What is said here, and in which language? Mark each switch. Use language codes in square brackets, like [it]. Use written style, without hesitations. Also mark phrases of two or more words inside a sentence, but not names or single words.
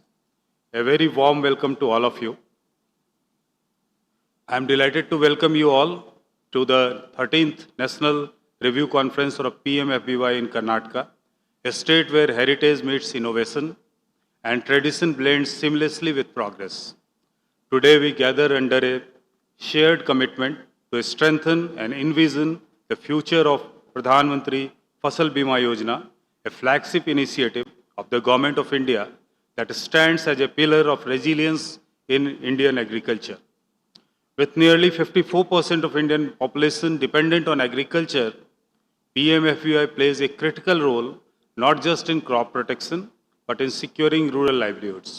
[en] A very warm welcome to all of you. I am delighted to welcome you all to the 13th National Review Conference of PMFBY in Karnataka, a state where heritage meets innovation and tradition blends seamlessly with progress. Today we gather under a shared commitment to strengthen and envision the future of Pradhan Mantri FasalBima Yojana, a flagship initiative of the Government of India that stands as a pillar of resilience in Indian agriculture. With nearly 54% of Indian population dependent on agriculture, PMFBY plays a critical role not just in crop protection, but in securing rural livelihoods.